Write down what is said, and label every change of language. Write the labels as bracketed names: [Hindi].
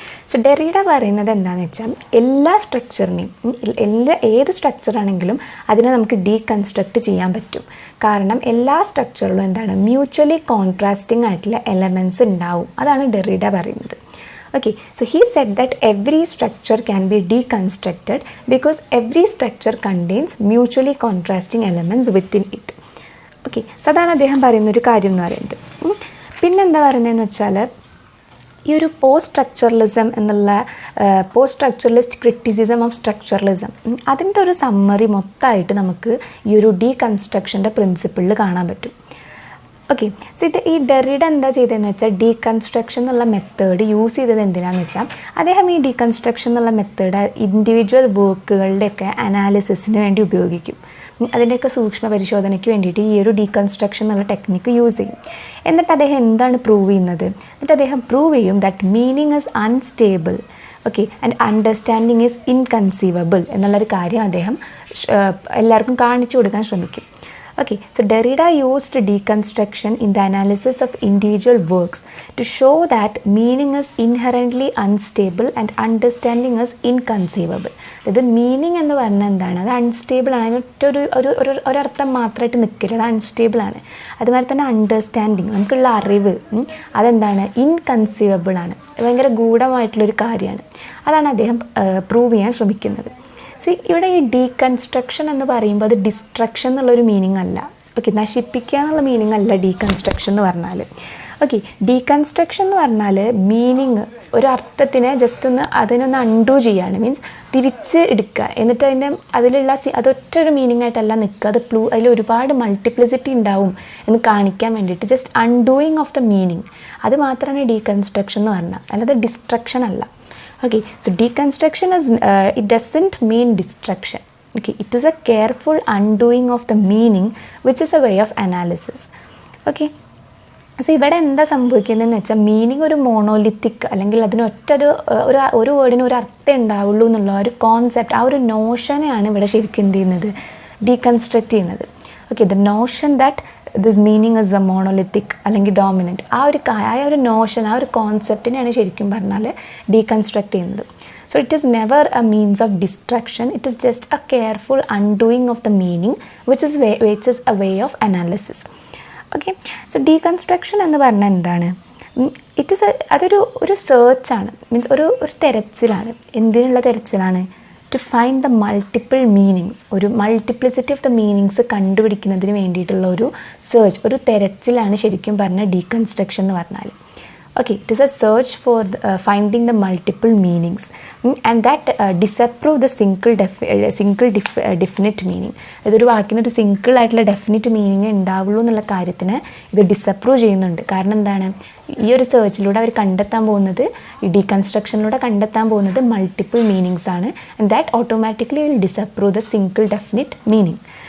[Malayalam] So Derrida പറയുന്നത് എന്താണെന്ന് വെച്ചാൽ എല്ലാ സ്ട്രക്ചറിനെയും, ഏത് സ്ട്രക്ചറാണെങ്കിലും അതിനെ നമുക്ക് ഡീകൺസ്ട്രക്റ്റ് ചെയ്യാൻ പറ്റും. കാരണം എല്ലാ സ്ട്രക്ചറിലും എന്താണ്, മ്യൂച്വലി കോൺട്രാസ്റ്റിംഗ് ആയിട്ടുള്ള എലമെൻറ്റ്സ് ഉണ്ടാവും, അതാണ് ഡെറിഡ പറയുന്നത്. [English] Okay, so he said that every structure can be deconstructed because every structure contains mutually contrasting elements within it. [Malayalam] Okay, so അതാണ് അദ്ദേഹം പറയുന്നൊരു കാര്യം എന്ന് പറയുന്നത്. പിന്നെന്താ പറയുന്നതെന്ന് വെച്ചാൽ ഈ ഒരു പോസ്റ്റ് സ്ട്രക്ചറലിസം എന്നുള്ള post structuralist criticism of structuralism, അതിൻ്റെ ഒരു സമ്മറി മൊത്തമായിട്ട് നമുക്ക് ഈ ഒരു ഡീകൺസ്ട്രക്ഷൻ്റെ പ്രിൻസിപ്പിളിൽ കാണാൻ പറ്റും. ഓക്കെ, സോ ഈ ഡെറിഡ എന്താ ചെയ്തതെന്ന് വെച്ചാൽ ഡീകൺസ്ട്രക്ഷൻ എന്നുള്ള മെത്തേഡ് യൂസ് ചെയ്തത് എന്തിനാണെന്ന് വെച്ചാൽ അദ്ദേഹം ഈ ഡീകൺസ്ട്രക്ഷൻ എന്നുള്ള മെത്തേഡ് ഇൻഡിവിജ്വൽ വർക്കുകളുടെയൊക്കെ അനാലിസിസിന് വേണ്ടി ഉപയോഗിക്കും. അതിൻ്റെയൊക്കെ സൂക്ഷ്മ പരിശോധനയ്ക്ക് വേണ്ടിയിട്ട് ഈ ഒരു ഡീകൺസ്ട്രക്ഷൻ എന്നുള്ള ടെക്നിക്ക് യൂസ് ചെയ്യും. എന്നിട്ട് അദ്ദേഹം എന്താണ് പ്രൂവ് ചെയ്യുന്നത്? എന്നിട്ട് അദ്ദേഹം പ്രൂവ് ചെയ്യും [English] that meaning is unstable, okay, and understanding is inconceivable [Malayalam] എന്നുള്ളൊരു കാര്യം അദ്ദേഹം എല്ലാവർക്കും കാണിച്ചു കൊടുക്കാൻ ശ്രമിക്കും. [English] Okay, so Derrida used deconstruction in the analysis of individual works to show that meaning is inherently unstable and understanding is inconceivable. [Malayalam] ഇത് meaning എന്ന് പറഞ്ഞാൽ എന്താണ്, അത് അൺസ്റ്റേബിൾ ആണ്, ഒരർത്ഥം മാത്രമായിട്ട് നിൽക്കില്ല, അത് അൺസ്റ്റേബിൾ ആണ്. അതുമാതിരി തന്നെ അണ്ടർസ്റ്റാൻഡിങ്, നമുക്കുള്ള അറിവ് അതെന്താണ്, ഇൻകൺസീവബിൾ ആണ്, ഭയങ്കര ഗൂഢമായിട്ടുള്ളൊരു കാര്യമാണ്. അതാണ് അദ്ദേഹം പ്രൂവ് ചെയ്യാൻ ശ്രമിക്കുന്നത്. ഇവിടെ ഈ ഡീകൺസ്ട്രക്ഷൻ എന്ന് പറയുമ്പോൾ അത് ഡിസ്ട്രക്ഷൻ എന്നുള്ളൊരു മീനിങ് അല്ല, ഓക്കെ, നശിപ്പിക്കുക എന്നുള്ള മീനിങ് അല്ല ഡീകൺസ്ട്രക്ഷൻ എന്ന് പറഞ്ഞാൽ. ഓക്കെ, ഡീകൺസ്ട്രക്ഷൻ എന്ന് പറഞ്ഞാൽ മീനിങ് ഒരു അർത്ഥത്തിനെ ജസ്റ്റ് അതിനൊന്ന് അൺഡു ചെയ്യാണ്, മീൻസ് തിരിച്ച് എടുക്കുക, എന്നിട്ട് അതിലുള്ള അതൊറ്റൊരു മീനിങ് ആയിട്ടല്ല നിൽക്കുക, അതിൽ ഒരുപാട് മൾട്ടിപ്ലിസിറ്റി ഉണ്ടാവും എന്ന് കാണിക്കാൻ വേണ്ടിയിട്ട് [English] just undoing of the meaning, [Malayalam] അത് മാത്രമാണ് ഡീകൺസ്ട്രക്ഷൻ എന്ന് പറഞ്ഞാൽ, അല്ലാതെ ഡിസ്ട്രക്ഷൻ അല്ല. [English] Okay, so deconstruction is it doesn't mean destruction. Okay, it is a careful undoing of the meaning which is a way of analysis. [Malayalam] Okay, so ഇവിടെ എന്താ സംഭവിക്കുന്നതെന്ന് വെച്ചാൽ മീനിങ് ഒരു മോണോലിത്തിക് അല്ലെങ്കിൽ അതിന് ഒരു വേർഡിന് ഒരു അർത്ഥം ഉണ്ടാവുള്ളൂ എന്നുള്ള ഒരു കോൺസെപ്റ്റ്, ആ ഒരു നോഷനെയാണ് ഇവിടെ ശരിക്കും എന്ത് ചെയ്യുന്നത്, ഡീകൺസ്ട്രക്ട് ചെയ്യുന്നത്. Okay, [English] the notion that this meaning is a monolithic [Malayalam] അല്ലെങ്കിൽ ഡോമിനൻറ്റ്, ആ ഒരു നോഷൻ, ആ ഒരു കോൺസെപ്റ്റിനെയാണ് ശരിക്കും പറഞ്ഞാൽ ഡീകൺസ്ട്രക്ട് ചെയ്യുന്നത്. [English] So it is never a means of destruction, it is just a careful undoing of the meaning which is a way of analysis. [Malayalam] Okay, so deconstruction എന്ന് പറഞ്ഞാൽ എന്താണ്? ഇറ്റ് ഈസ് അതൊരു സെർച്ചാണ്, മീൻസ് ഒരു തെരച്ചിലാണ്. എന്തിനുള്ള തെരച്ചിലാണ്? [English] to find the multiple meanings, [Malayalam] ഒരു multiplicity of the meanings കണ്ടുപിടിക്കുന്നതിന് വേണ്ടിയിട്ടുള്ള ഒരു search, ഒരു തെരച്ചിലാണ് ശരിക്കും പറഞ്ഞാൽ ഡീകൺസ്ട്രക്ഷൻ എന്ന് പറഞ്ഞാൽ. [English] Okay, it is a search for finding the multiple meanings and that disapprove the single definite meaning. [Malayalam] ഇതൊരു വാക്കിന് ഒരു സിംഗിൾ ആയിട്ടുള്ള ഡെഫിനിറ്റ് മീനിങ് ഉണ്ടാവുള്ളൂ എന്നുള്ള കാര്യത്തിന് ഇത് ഡിസപ്രൂവ് ചെയ്യുന്നുണ്ട്. കാരണം എന്താണ്, ഈ ഒരു സെർച്ചിലൂടെ അവർ കണ്ടെത്താൻ പോകുന്നത്, ഈ ഡീകൺസ്ട്രക്ഷനിലൂടെ കണ്ടെത്താൻ പോകുന്നത് മൾട്ടിപ്പിൾ മീനിങ്സ് ആണ്. [English] And that automatically will disprove the single definite meaning.